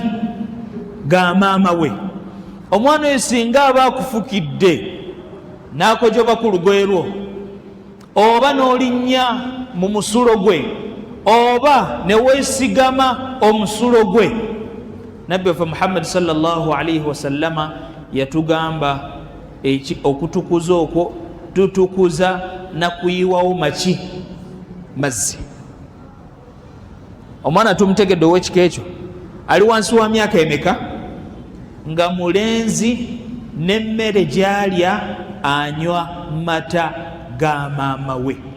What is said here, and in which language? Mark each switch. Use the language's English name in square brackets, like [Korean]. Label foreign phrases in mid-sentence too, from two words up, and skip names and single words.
[Ganda] Ga maama we. Omwana oyo singa aba akufukidde n'akojoba ku lugoye lwo oba n'olinnya mu musulo gwe oba ne weesigama omusulo gwe, Nabbi waffe Muhammad [Arabic] صلى الله عليه وسلم [Ganda] yatugamba okutukuza okwo tutukuza na kuyiwawo maki? Mazzi. Omwana tumutegedde ow'ekika ekyo ali wansi wa myaka emeka? Nga mulenzi n'emmere gy'alya anywa mata ga maama we.